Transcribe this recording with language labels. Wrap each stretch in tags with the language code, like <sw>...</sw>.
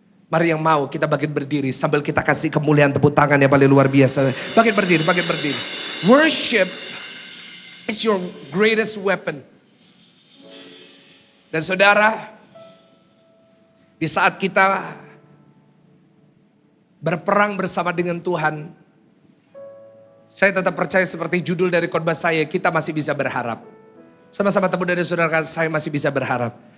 <id>Mari yang mau kita bagian berdiri sambil kita kasih kemuliaan tepuk tangan yang paling luar biasa. Bagian berdiri, bagian berdiri.</id> <en>Worship is your greatest weapon.</en> <id>Dan saudara, di saat kita berperang bersama dengan Tuhan, saya tetap percaya seperti judul dari khotbah saya, kita masih bisa berharap. Sama-sama tepuk dari saudara, saya masih bisa berharap.</id>